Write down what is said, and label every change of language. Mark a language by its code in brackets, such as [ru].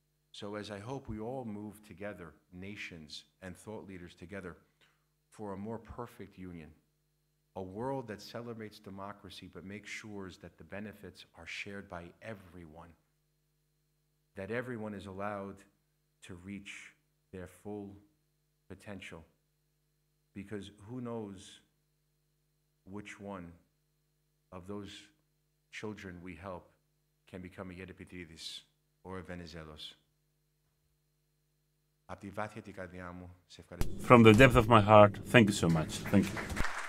[en] So as I hope we all move together, nations and thought leaders together, for a more perfect union, a world that celebrates democracy but makes sure that the benefits are shared by everyone, that everyone is allowed to reach their full potential. Because who knows which one of those children we help can become a Yerepetridis or a Venizelos. [el] Απ' τη βάθεια την καρδιά μου, σε ευχαριστώ. [en] From the depth of my heart, thank you so much. Thank you.